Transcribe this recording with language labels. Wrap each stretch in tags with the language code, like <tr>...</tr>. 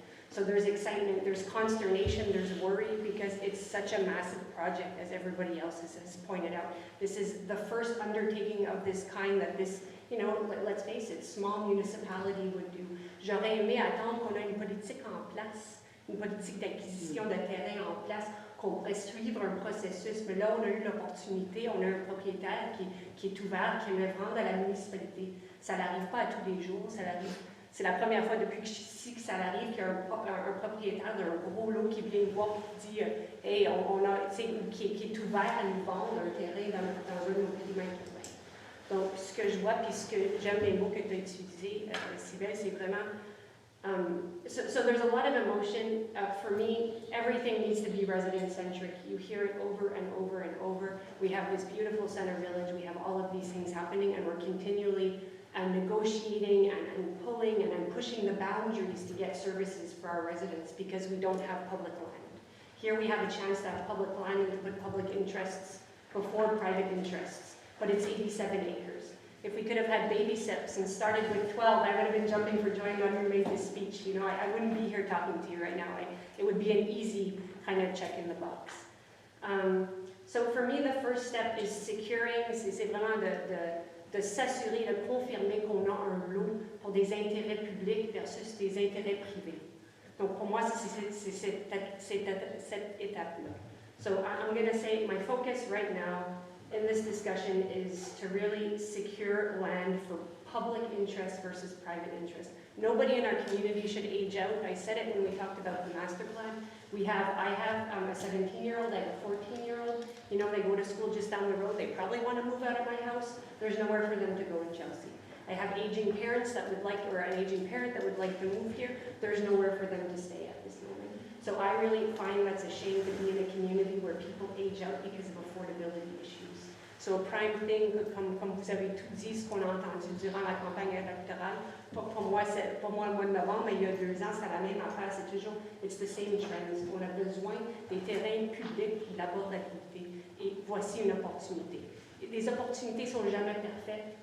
<en>So there's excitement, there's consternation, there's worry, because it's such a massive project, as everybody else has pointed out. This is the first undertaking of this kind that this, you know, let's face it, small municipality would do.</en> <fr>J'aurais aimé attendre qu'on ait une politique en place, une politique d'acquisition de terrain en place, qu'on pourrait suivre un processus, mais là, on a eu l'opportunité, on a un propriétaire qui est ouvert, qui aimerait vendre à la municipalité. Ça n'arrive pas à tous les jours, ça arrive. C'est la première fois depuis que je suis ici que ça arrive, qu'il y a un propriétaire d'un gros lot qui vient voir qui dit hey, qui est ouvert à nous vendre un terrain dans un de nos périmètres urbains. Donc, ce que je vois, puis ce que j'aime les mots que tu as utilisés, Cybèle, c'est vraiment.</fr> <en>So there's a lot of emotion. For me, everything needs to be resident-centric. You hear it over and over and over. We have this beautiful center village. We have all of these things happening, and we're continually negotiating and pulling and pushing the boundaries to get services for our residents because we don't have public land. Here we have a chance to have public land and to put public interests before private interests, but it's 87 acres. If we could have had baby steps and started with 12, I would have been jumping for joy when we made this speech. You know, I wouldn't be here talking to you right now. It would be an easy kind of check in the box. So for me, the first step is securing,</en> <fr>c'est vraiment de s'assurer, de confirmer qu'on a un lot pour des intérêts publics versus des intérêts privés. Donc pour moi, c'est cette étape-là.</fr> <en>So I'm going to say my focus right now in this discussion is to really secure land for public interest versus private interest. Nobody in our community should age out. I said it when we talked about the master plan. I have a 17-year-old, I have a 14-year-old. You know, they go to school just down the road. They probably want to move out of my house. There's nowhere for them to go in Chelsea. I have aging parents that would like, or an aging parent that would like to move here. There's nowhere for them to stay at this moment. So I really find that's a shame to be in a community where people age out because of affordability issues. So a prime thing,</en> <fr>comme vous avez tout dit, ce qu'on a entendu durant la campagne électorale, pour moi, le mois de novembre, mais il y a 2 ans, c'est la même affaire, c'est toujours,</fr> <en>it's the same trends.</en> <fr>On a besoin des terrains publics qui l'abordabilité. Et voici une opportunité. Les opportunités ne sont jamais parfaites.</fr>